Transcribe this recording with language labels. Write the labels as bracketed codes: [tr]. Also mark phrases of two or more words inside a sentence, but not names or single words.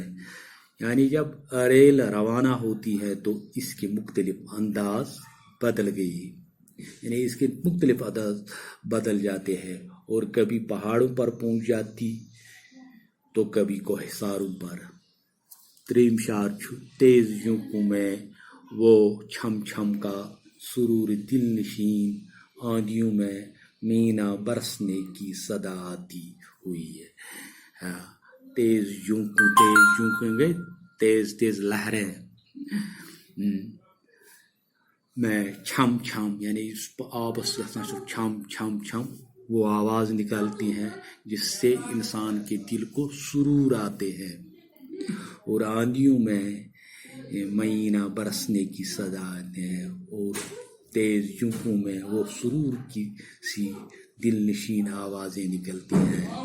[ur] یعنی جب ریل روانہ ہوتی ہے تو اس کے مختلف انداز بدل گئی، یعنی اس کے مختلف انداز بدل جاتے ہیں، اور کبھی پہاڑوں پر پہنچ جاتی تو کبھی کوہساروں پر. [ks] تریم شعر چھُ [ur] تیز جھونکوں میں وہ چھم چھم کا سرور دل نشین، آندھیوں میں مینا برسنے کی صدا آتی ہوئی ہے. تیز جھونکیں گے، تیز لہریں میں چھم چھم یعنی اس آبس چھم چھم چھم وہ آواز نکالتی ہیں جس سے انسان کے دل کو سرور آتے ہیں، اور آندھیوں میں مینا برسنے کی صدا آتے ہیں، اور تیز جھونکوں میں وہ سرور کی سی دل نشین آوازیں نکلتی ہیں.